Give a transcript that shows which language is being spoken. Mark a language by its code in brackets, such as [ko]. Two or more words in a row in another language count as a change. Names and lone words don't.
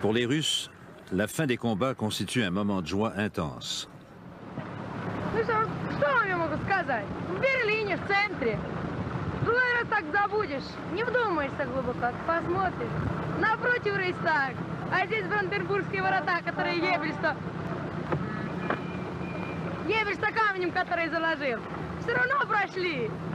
[fr] Pour les Russes, la fin des combats constitue un moment de joie intense. [ru] Ну что вам я могу сказать? В Берлине, в центре. Другой раз так забудешь, не вдумаешься глубоко, посмотришь. Напротив Рейхстаг, а здесь Бранденбургские ворота, которые Ебель-то камнем, который заложил. Все равно прошли.